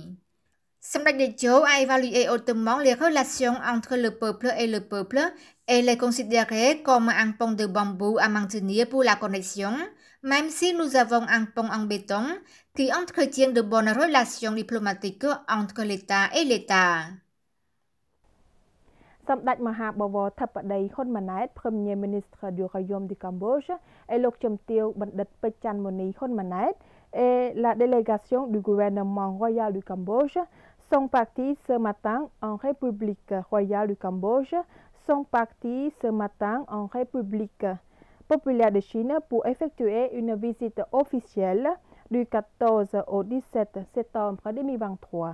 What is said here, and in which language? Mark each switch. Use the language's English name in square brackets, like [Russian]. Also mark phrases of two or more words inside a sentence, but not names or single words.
[French] Samdech Techo a évalué hautement les relations entre le peuple et les considérer comme un pont de bambou à maintenir pour la connexion, même si nous avons un pont en béton qui entretient de bonnes relations diplomatiques entre l'État et l'État. សម្ដេចមហាបវរធិបតី ហ៊ុន ម៉ាណែត Premier ministre du Royaume du Cambodge, et លោក ជំទាវ បណ្ឌិត ពេជ្រ ច័ន្ទមុនី ហ៊ុន ម៉ាណែត et la délégation du gouvernement royal du Cambodge sont partis ce matin en République royale du Cambodge, populaire de Chine pour effectuer une visite officielle du 14 au 17 septembre 2023.